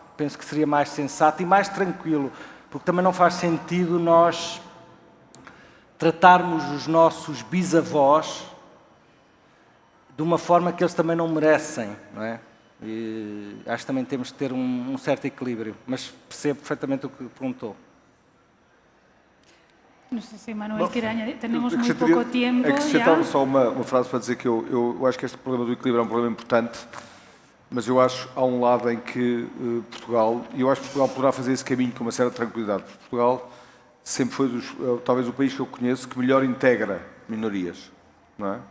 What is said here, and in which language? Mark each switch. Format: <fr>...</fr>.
<pt>Penso que seria mais sensato e mais tranquilo, porque também não faz sentido nós tratarmos os nossos bisavós de uma forma que eles também não merecem, não é? E acho que também temos que ter um certo equilíbrio, mas percebo perfeitamente o que perguntou.</pt> <es>No sé si Manuel quiere añadir. Tenemos muy poco tiempo</es> <pt>Acrescentava</pt> <es>ya.</es> <pt>só uma frase para dizer que eu acho que este problema do equilíbrio é um problema importante, mas eu acho que há um lado em que Portugal, e eu acho que Portugal poderá fazer esse caminho com uma certa tranquilidade. Portugal sempre foi talvez o país que eu conheço que melhor integra minorias. Não é?</pt>